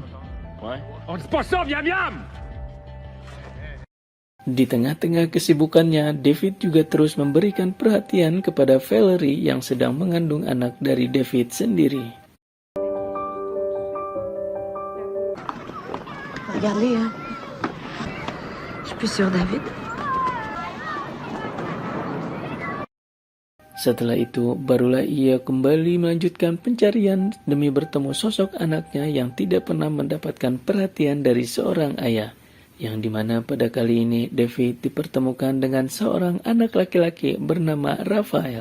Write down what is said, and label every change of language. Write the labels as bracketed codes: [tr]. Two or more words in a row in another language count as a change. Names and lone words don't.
[fr] Ouais. Oh, c'est pas ça, viens, viens! [id] Di tengah-tengah kesibukannya, David juga terus memberikan perhatian kepada Valerie yang sedang mengandung anak dari David sendiri. [fr] Regardez, hein. Je suis plus sur David. [id] Setelah itu, barulah ia kembali melanjutkan pencarian demi bertemu sosok anaknya yang tidak pernah mendapatkan perhatian dari seorang ayah. Yang dimana pada kali ini David dipertemukan dengan seorang anak laki-laki bernama Raphael.